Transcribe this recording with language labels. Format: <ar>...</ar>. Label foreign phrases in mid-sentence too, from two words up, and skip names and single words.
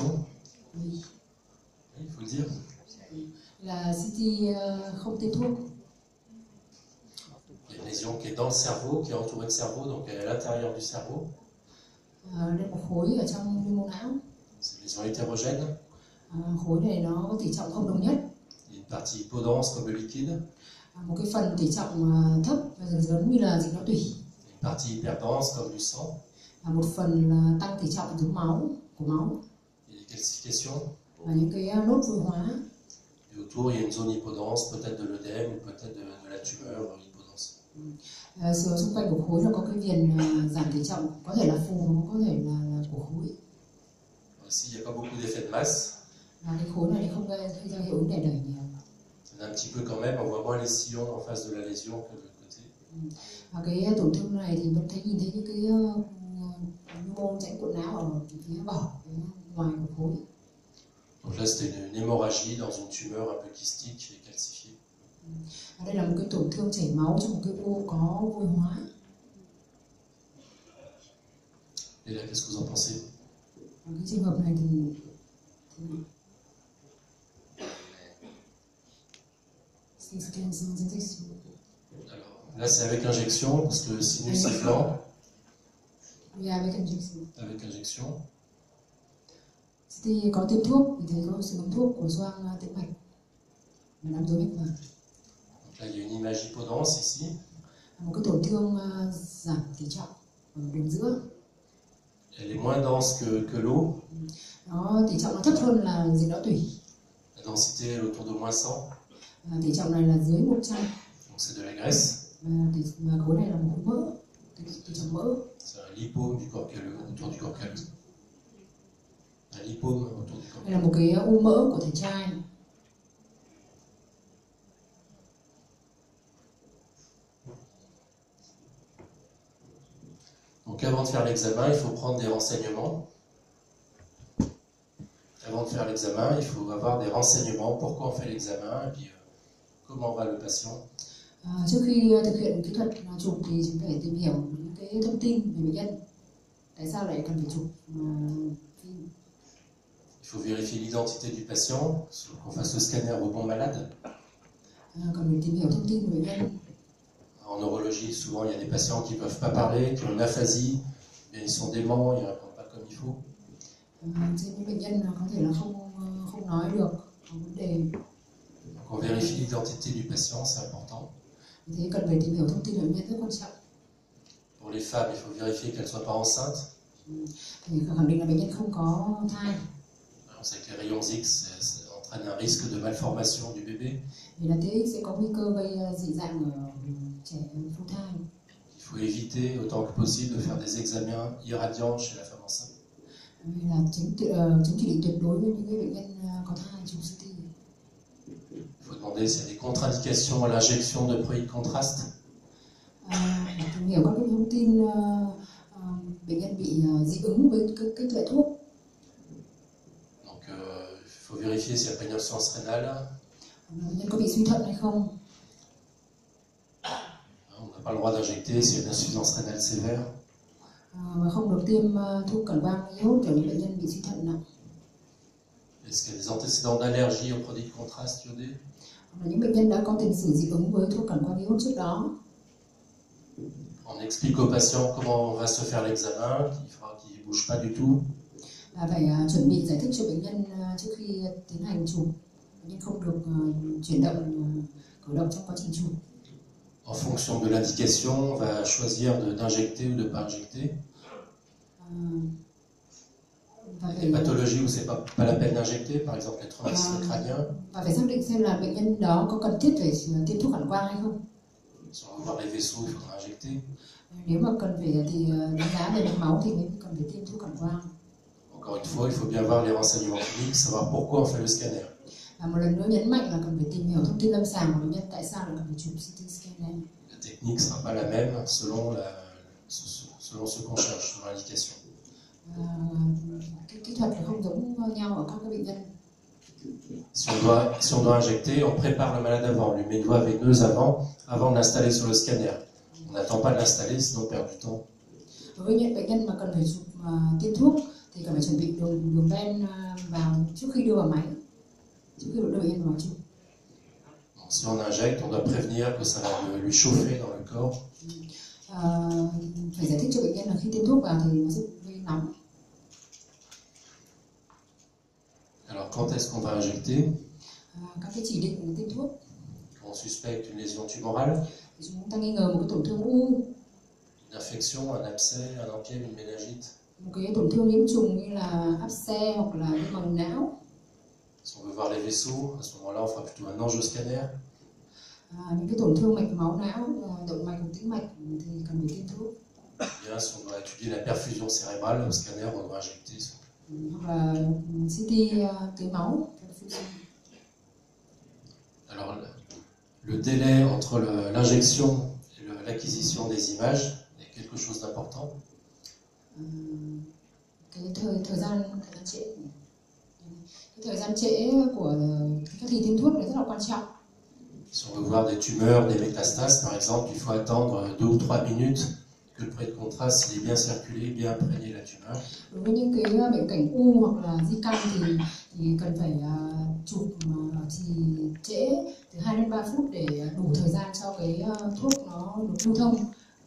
<fr>Oui. Il faut le dire.</fr> <vi>Là CT không tiêm thuốc.</vi> <fr>Il y a une lésion qui est dans le cerveau, qui est entourée de cerveau, donc elle est à l'intérieur du cerveau.</fr> <vi>Đây một khối ở trong mô não.</vi> <fr>C'est une lésion hétérogène.</fr> <vi>Khối này nó có tỷ trọng không đồng nhất.</vi> <fr>Il y a une partie hypodense comme le liquide.</fr> <vi>Một cái phần tỷ trọng thấp và giống như là dịch não tủy.</vi> <fr>Une partie hyperdense comme du sang.</fr> <vi>Và một phần là tăng tỷ trọng giống máu của máu.</vi> <fr>Il y a des calcifications.</fr> <vi>Và những cái nốt vôi hóa.</vi> <fr>Et autour, il y a une zone hypodense, peut-être de l'œdème ou peut-être de la tumeur hypodense.</fr> <vi>Xung quanh của khối là có cái viền giảm tỷ trọng, có thể là phù, có thể là của khối.</vi> <fr>Ici, il n'y a pas beaucoup d'effet de masse.</fr> <vi>Và cái khối này thì không gây ra hiệu ứng đẩy nhiều.</vi> <fr>Il y en a un petit peu quand même, on voit moins les sillons en face de la lésion que de l'autre côté.</fr> <vi>Và cái tổn thương này thì vẫn nhìn thấy những cái mô rãnh cuộn não ở phía vỏ, ngoài của khối.</vi> <fr>Donc là, c'était une hémorragie dans une tumeur un peu kystique et calcifiée.</fr> <vi>Và đây là một cái tổn thương chảy máu trong một cái u có vôi hóa.</vi> <fr>Et là, qu'est-ce que vous en pensez?</fr> <vi>Và cái trường hợp này thì</vi> <fr>Alors, là, c'est avec injection, parce que le sinus sifflant, avec injection. avec injection.</fr> <vi>Thì có tiêm thuốc, thì có sử dụng thuốc của xoang tĩnh mạch và đám rối mạch vành.</vi> <fr>Donc là, il y a une image hypodense ici.</fr> <vi>Một cái tổn thương giảm tỷ trọng ở đường giữa.</vi> <fr>Elle est moins dense que l'eau.</fr> <vi>Nó tỷ trọng nó thấp hơn là dịch não tủy.</vi> <fr>La densité est autour de moins 100.</fr> <vi>Tỷ trọng này là dưới 100.</vi> <fr>Donc c'est de la graisse.</fr> <vi>Và khối này là một khối mỡ, tỷ trọng mỡ.</vi> <fr>C'est un lipome du corps calleux, autour du corps calleux. Un lipome autour du corps</fr> <vi>Đây là một cái u mỡ của thể trai.</vi> <fr>Donc avant de faire l'examen, il faut prendre des renseignements. Avant de faire l'examen, il faut avoir des renseignements. Pourquoi on fait l'examen et puis comment va le patient.</fr> <vi>Trước khi thực hiện kỹ thuật chụp thì chúng phải tìm hiểu những cái thông tin về bệnh nhân. Tại sao lại cần phải chụp phim?</vi> <fr>Il faut vérifier l'identité du patient, qu'on fasse le scanner au bon malade.</fr> <vi>Cần phải tìm hiểu thông tin về bệnh nhân.</vi> <fr>En neurologie, souvent il y a des patients qui ne peuvent pas parler, qui ont une aphasie, mais ils sont déments, ils ne répondent pas comme il faut.</fr> <vi>Trên những bệnh nhân có thể là không nói được, có vấn đề.</vi> <fr>Donc on vérifie l'identité du patient, c'est important.</fr> <vi>Thế cần phải tìm hiểu thông tin về bệnh nhân rất quan trọng.</vi> <fr>Pour les femmes, il faut vérifier qu'elles ne soient pas enceintes.</fr> <vi>Thì khẳng định là bệnh nhân không có thai.</vi> <fr>On sait que les rayons X entraînent un risque de malformation du bébé.</fr> <vi>Vì là TX sẽ có nguy cơ gây dị dạng ở trẻ phôi thai.</vi> <fr>Il faut éviter autant que possible de faire des examens irradiants chez la femme enceinte.</fr> <vi>Vì là chứng chỉ định tuyệt đối với những cái bệnh nhân có thai chụp CT.</vi> <fr>Il faut demander s'il y a des contre-indications à l'injection de produits de contraste.</fr> <vi>Tìm hiểu các cái thông tin bệnh nhân bị dị ứng với các loại thuốc.</vi> <fr>Donc il faut vérifier s'il n'y a pas une insuffisance rénale.</fr> <vi>Bệnh nhân có bị suy thận hay không?</vi> <fr>On n'a pas le droit d'injecter s'il y a une insuffisance rénale sévère.</fr> <vi>Và không được tiêm thuốc cẩn vang iốt cho những bệnh nhân bị suy thận nặng.</vi> <fr>Est-ce qu'il y a des antécédents d'allergie aux produits de contraste iodés?</fr> <vi>Hoặc là những bệnh nhân đã có tiền sử dị ứng với thuốc cản quang iốt trước đó.</vi> <fr>On explique au patient comment va se faire l'examen, qu'il ne bouge pas du tout.</fr> <vi>Và phải chuẩn bị giải thích cho bệnh nhân trước khi tiến hành chụp. Bệnh nhân không được chuyển động, cử động trong quá trình chụp.</vi> <fr>En fonction de l'indication, on va choisir d'injecter ou de ne pas injecter. Les pathologies où c'est pas la peine d'injecter, par exemple les traumatismes crâniens.</fr> <vi>Và phải xác định xem là bệnh nhân đó có cần thiết phải tiêm thuốc cản quang hay không.</vi> <fr>Si on veut voir les vaisseaux, il faudra injecter.</fr> <vi>Nếu mà cần phải thì đánh giá về mạch máu thì mới cần phải tiêm thuốc cản quang.</vi> <fr>Encore une fois, il faut bien voir les renseignements cliniques, savoir pourquoi on fait le scanner.</fr> <vi>Và một lần nữa nhấn mạnh là cần phải tìm hiểu thông tin lâm sàng của bệnh nhân, tại sao lại cần phải chụp</vi> <en>CT scan</en> <vi>này.</vi> <fr>La technique ne sera pas la même selon ce qu'on cherche, selon l'indication.</fr> <vi>Kỹ thuật là không giống nhau ở các bệnh nhân.</vi> <fr>Si on doit injecter, on prépare le malade avant, on lui met une voie veineuse avant de l'installer sur le scanner. On n'attend pas de l'installer, sinon on perd du temps.</fr> <vi>Đối với những bệnh nhân mà cần phải chụp tiêm thuốc thì cần phải chuẩn bị đường ven vào trước khi đưa vào máy, trước khi đưa bệnh nhân vào máy chụp.</vi> <fr>Si on injecte, on doit prévenir que ça va lui chauffer dans le corps.</fr> <vi>Phải giải thích cho bệnh nhân là khi tiêm thuốc vào thì nó sẽ gây nóng.</vi> <fr>Alors quand est-ce qu'on va injecter?</fr> <vi>Các cái chỉ định tiêm thuốc.</vi> <fr>On suspecte une lésion tumorale,</fr> <vi>Thì chúng ta nghi ngờ một cái tổn thương u,</vi> <fr>une infection, un abcès, un empième, une méningite.</fr> <vi>một cái tổn thương nhiễm trùng như là áp xe hoặc là viêm màng não.</vi> <fr>Si on veut voir les vaisseaux, à ce moment-là, on fera plutôt un angioscanner.</fr> <vi>Những cái tổn thương mạch máu não, động mạch, tĩnh mạch thì cần phải tiêm thuốc.</vi> <fr>Bien, si on doit étudier la perfusion cérébrale, au scanner, on doit injecter.</fr> <vi>Hoặc là CT tưới máu.</vi> <fr>Alors, le délai entre l'injection et l'acquisition des images est quelque chose d'important.</fr> <vi>Cái thời gian trễ của các kỳ tiêm thuốc này rất là quan trọng.</vi> <fr>Si on veut voir des tumeurs, des métastases, par exemple, il faut attendre 2 ou 3 minutes que le prêt de contraste il est bien circulé, bien imprégné la tumeur.</fr> <vi>Đối với những cái bệnh cảnh u hoặc là di căn thì cần phải chụp thì trễ từ 2 đến 3 phút để đủ thời gian cho cái thuốc nó được lưu thông</vi>